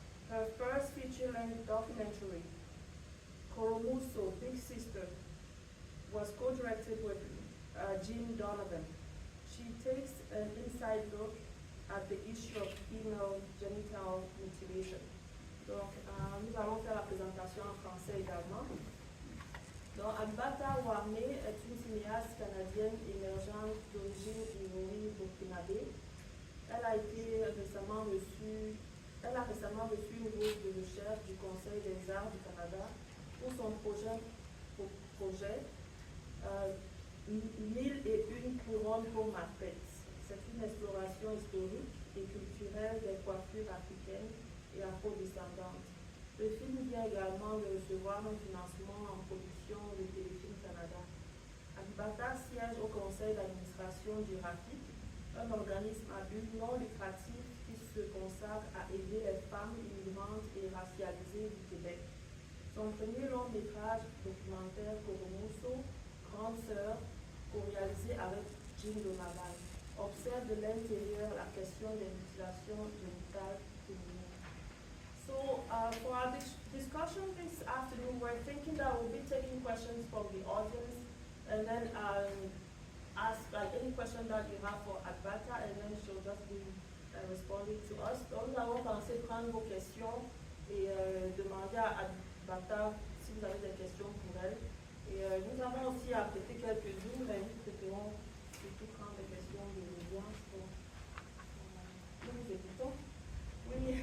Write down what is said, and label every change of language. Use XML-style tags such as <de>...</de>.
<en>Her first feature-length documentary, Koromuso, Big Sister, was co-directed with Jean Donovan. She takes an inside look at the issue of female genital mutilation.</en> <fr>Donc, nous allons faire la présentation en français également. Donc, Abibata Ouarne est une cinéaste canadienne émergente d'origine ivoire-burkinabé. Elle a récemment reçu une bourse de recherche du Conseil des arts du Canada pour son projet Mille et une couronnes pour ma tête. C'est une exploration historique et culturelle des coiffures africaines et afro-descendantes. Le film vient également de recevoir un financement en production de Téléfilm Canada. Abibata siège au conseil d'administration du RAFIC, un organisme à but non lucratif qui se consacre à aider les femmes immigrantes et racialisées du Québec. Son premier long métrage documentaire Koromoso, Grande Sœur, co-réalisé avec Jean Donovan, observe de l'intérieur la question des mutilations génitales féminines.</fr> <en>So for our discussion this afternoon, we're thinking that we'll be taking questions from the audience and then ask any question that you have for Adibata, and then she'll just be responding to us.</en> <fr>Donc nous avons pensé prendre vos questions et demander à Adibata si vous avez des questions pour elle. Et nous avons aussi apprêté quelques-unes, mais nous préférons surtout prendre des questions de l'audience. Nous vous écoutons. Oui.</fr>